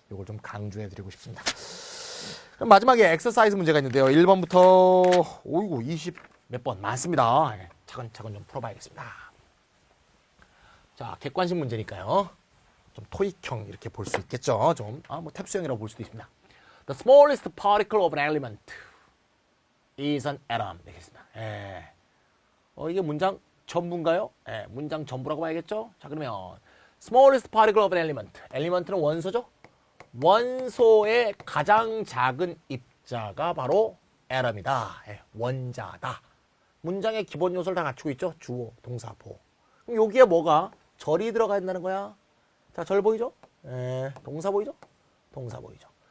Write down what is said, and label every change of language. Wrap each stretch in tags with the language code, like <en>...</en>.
<ko>이걸 좀 강조해드리고 싶습니다. 그럼 마지막에 엑서사이즈 문제가 있는데요. 1번부터 오이고 20 몇 번 많습니다. 차근차근 좀 풀어봐야겠습니다. 자, 객관식 문제니까요. 좀 토익형 이렇게 볼 수 있겠죠. 좀 뭐 탭수형이라고 볼 수도 있습니다.</ko> <en>The smallest particle of an element is an atom.</en> <ko>되겠습니다. 이게 문장 전부인가요? 네, 문장 전부라고 봐야겠죠? 자, 그러면</ko> <en>smallest particle of an element.</en> <ko>element는 원소죠? 원소의 가장 작은 입자가 바로 atom이다. 네, 원자다. 문장의 기본 요소를 다 갖추고 있죠? 주어, 동사, 보호. 그럼 여기에 뭐가? 절이 들어가 있다는 거야. 자, 절 보이죠? 네, 동사 보이죠? 동사 보이죠?</ko>